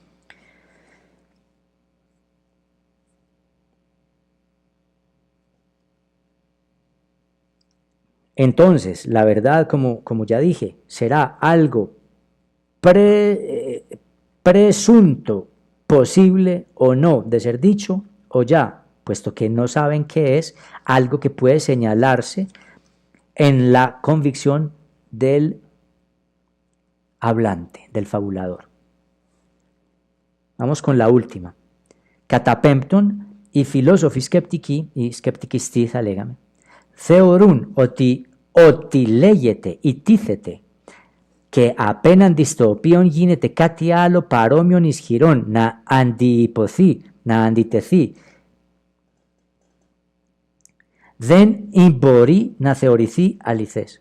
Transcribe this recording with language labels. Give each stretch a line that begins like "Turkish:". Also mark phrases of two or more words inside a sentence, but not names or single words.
Spanish: Entonces, la verdad, como ya dije, será algo presunto, posible o no de ser dicho, o ya, puesto que no saben qué es, algo que puede señalarse en la convicción del hablante, del fabulador. Vamos con la última.
Greek: Καταπέμπτον, οι φίλοσοφοι σκεπτικοί, οι σκεπτικιστοί θα λέγαμε, θεωρούν ότι λέγεται ή τίθεται και απέναντι στο οποίο γίνεται κάτι άλλο παρόμοιον ισχυρών να αντιποθεί, να αντιτεθεί, δεν μπορεί να θεωρηθεί αληθές.